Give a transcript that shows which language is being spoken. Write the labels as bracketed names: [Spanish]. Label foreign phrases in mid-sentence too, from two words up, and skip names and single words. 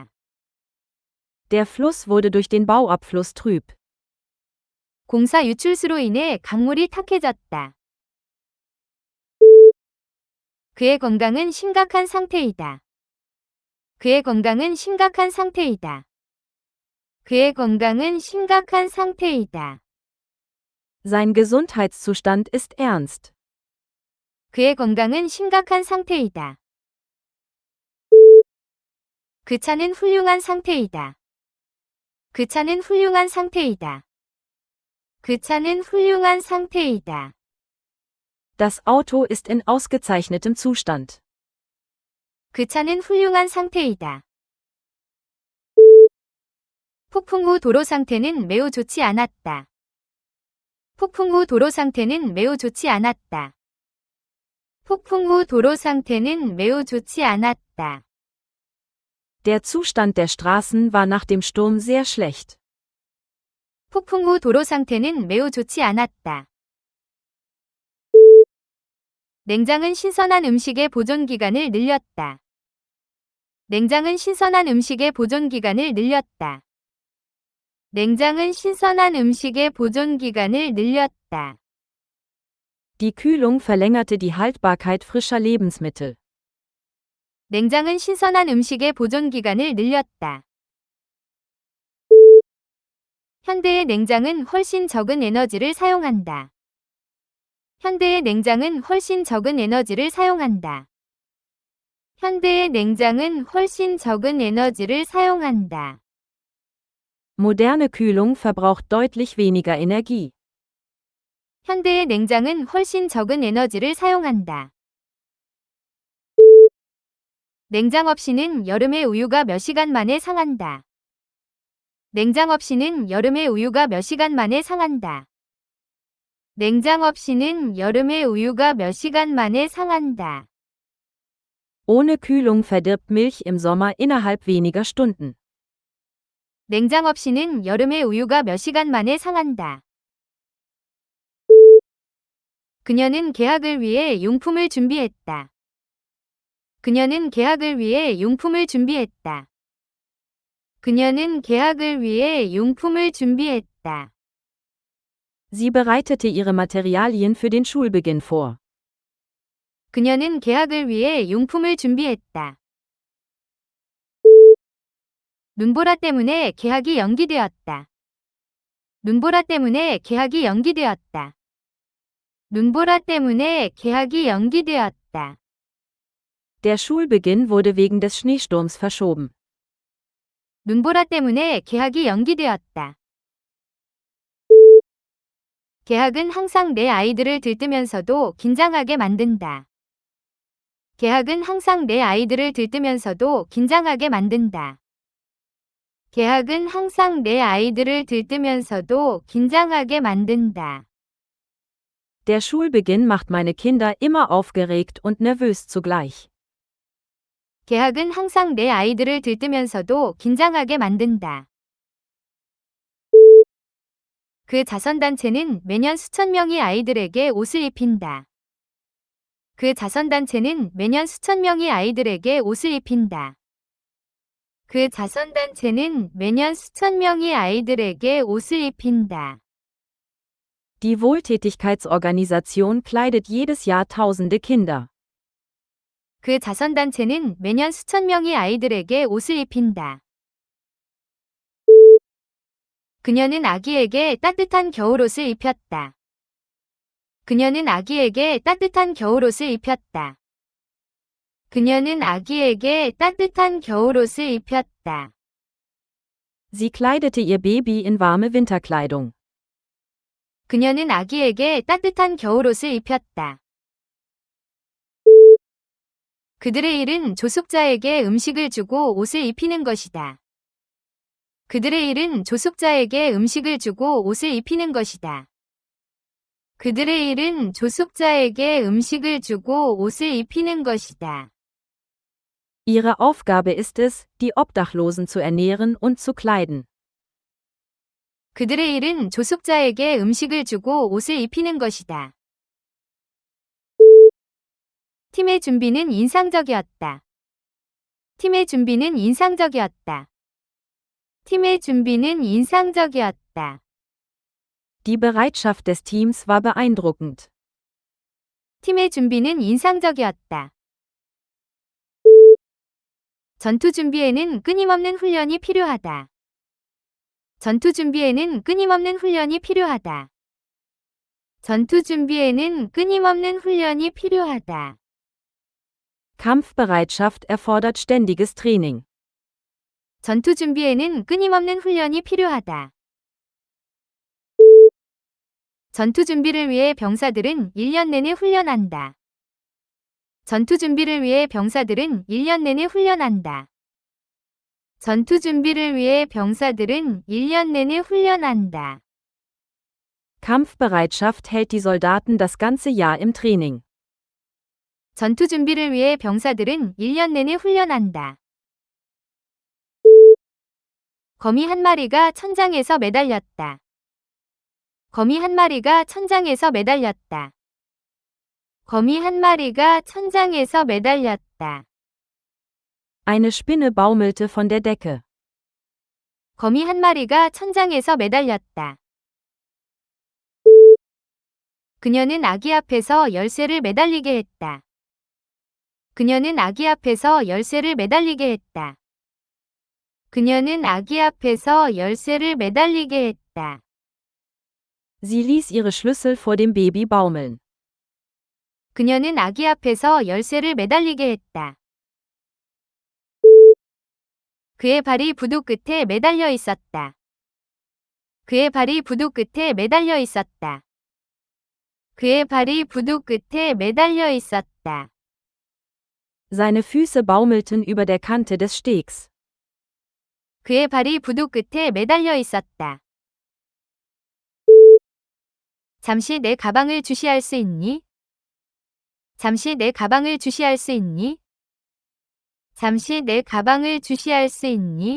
[German] Der Fluss wurde durch den Bauabfluss trüb. [Korean] 공사 유출수로 인해 강물이 탁해졌다. 그의 건강은 심각한 상태이다. 그의 건강은 심각한 상태이다. 그의 건강은 심각한 상태이다. [German] Sein Gesundheitszustand ist ernst. [Korean] 그의 건강은 심각한 상태이다. 그 차는 훌륭한 상태이다. 그 차는 훌륭한 상태이다. 그 차는 훌륭한 상태이다. [German] Das Auto ist in ausgezeichnetem Zustand. [Korean] 그 차는 훌륭한 상태이다. 폭풍 후 도로 상태는 매우 좋지 않았다. 폭풍 후 도로 상태는 매우 좋지 않았다. 폭풍 후 도로 상태는 매우 좋지 않았다. [German] Der Zustand der Straßen war nach dem Sturm sehr schlecht. [Korean] 폭풍 후 도로 상태는 매우 좋지 않았다. 냉장은 신선한 음식의 보존 기간을 늘렸다. 냉장은 신선한 음식의 보존 기간을 늘렸다. 냉장은 신선한 음식의 보존 기간을 늘렸다. [German] Die Kühlung verlängerte die Haltbarkeit frischer Lebensmittel. [Korean] 냉장은 신선한 음식의 보존 기간을 늘렸다. 현대의 냉장은 훨씬 적은 에너지를 사용한다. 현대의 냉장은 훨씬 적은 에너지를 사용한다. 현대의 냉장은 훨씬 적은 에너지를 사용한다. [German] Moderne Kühlung verbraucht deutlich weniger Energie. [Korean] 현대의 냉장은 훨씬 적은 에너지를 사용한다. 냉장 없이는 여름의 우유가 몇 시간 만에 상한다. 냉장 없이는 여름의 우유가 몇 시간 만에 상한다. 냉장 없이는 여름의 우유가 몇 시간 만에 상한다. [German] Ohne Kühlung verdirbt Milch im Sommer innerhalb weniger Stunden. [Korean] 냉장 없이는 여름의 우유가 몇 시간 만에 상한다. 그녀는 개학을 위해 용품을 준비했다. 그녀는 개학을 위해 용품을 준비했다. 그녀는 개학을 위해 용품을 준비했다. [German] Sie bereitete ihre Materialien für den Schulbeginn vor. [Korean] 그녀는 개학을 위해 용품을 준비했다. 눈보라 때문에 개학이 연기되었다. 눈보라 때문에 개학이 연기되었다. 눈보라 때문에 개학이 연기되었다. [German] Der Schulbeginn wurde wegen des Schneesturms verschoben. [Korean] 눈보라 때문에 개학이 연기되었다. 개학은 항상 내 아이들을 들뜨면서도 긴장하게 만든다. 개학은 항상 내 아이들을 들뜨면서도 긴장하게 만든다. 개학은 항상 내 아이들을 들뜨면서도 긴장하게 만든다. [German] Der Schulbeginn macht meine Kinder immer aufgeregt und nervös zugleich. [Korean] 개학은 항상 내 아이들을 들뜨면서도 긴장하게 만든다. 그 자선단체는 매년 수천 명의 아이들에게 옷을 입힌다. 그 자선단체는 매년 수천 명의 아이들에게 옷을 입힌다. 그 자선단체는 매년 수천 명의 아이들에게 옷을 입힌다. [German] Die Wohltätigkeitsorganisation kleidet jedes Jahr tausende Kinder. [Korean] 그 자선단체는 매년 수천 명의 아이들에게 옷을 입힌다. 그녀는 아기에게 따뜻한 겨울옷을 입혔다. 그녀는 아기에게 따뜻한 겨울옷을 입혔다. 그녀는 아기에게 따뜻한 겨울옷을 입혔다. [German] Sie kleidete ihr Baby in warme Winterkleidung. [Korean] 그녀는 아기에게 따뜻한 겨울옷을 입혔다. 그들의 일은 조숙자에게 음식을 주고 옷을 입히는 것이다. 그들의 일은 조숙자에게 음식을 주고 옷을 입히는 것이다. 그들의 일은 조숙자에게 음식을 주고 옷을 입히는 것이다. [German] Ihre Aufgabe ist es, die Obdachlosen zu ernähren und zu kleiden. [Korean] 그들의 일은 조숙자에게 음식을 주고 옷을 입히는 것이다. 팀의 준비는 인상적이었다. 팀의 준비는 인상적이었다. 팀의 준비는 인상적이었다. [German] Die Bereitschaft des Teams war beeindruckend. [Korean] 팀의 준비는 인상적이었다. 전투 준비에는 끊임없는 훈련이 필요하다. 전투 준비에는 끊임없는 훈련이 필요하다. 전투 준비에는 끊임없는 훈련이 필요하다. [German] Kampfbereitschaft erfordert ständiges Training. [Korean] 전투 준비에는 끊임없는 훈련이 필요하다. 전투 준비를 위해 병사들은 1년 내내 훈련한다. 전투 준비를 위해 병사들은 1년 내내 훈련한다. 전투 준비를 위해 병사들은 1년 내내 훈련한다. [German] Kampfbereitschaft hält die Soldaten das ganze Jahr im Training. [Korean] 전투 준비를 위해 병사들은 1년 내내 훈련한다. 거미 한 마리가 천장에서 매달렸다. 거미 한 마리가 천장에서 매달렸다. 거미 한 마리가 천장에서 매달렸다. [German] Eine Spinne baumelte von der Decke. [Korean] 거미 한 마리가 천장에서 매달렸다. 그녀는 아기 앞에서 열쇠를 매달리게 했다. 그녀는 아기 앞에서 열쇠를 매달리게 했다. 그녀는 아기 앞에서 열쇠를 매달리게 했다. [German] Sie ließ ihre Schlüssel vor dem Baby baumeln. [Korean] 그녀는 아기 앞에서 열쇠를 매달리게 했다. 그의 발이 부두 끝에 매달려 있었다. 그의 발이 부두 끝에 매달려 있었다. 그의 발이 부두 끝에 매달려 있었다. [German] Seine Füße baumelten über der Kante des Stegs. [Korean] 그의 발이 부두 끝에 매달려 있었다. 잠시 내 가방을 주시할 수 있니? 잠시 내 가방을 주시할 수 있니? 잠시 내 가방을 주시할 수 있니?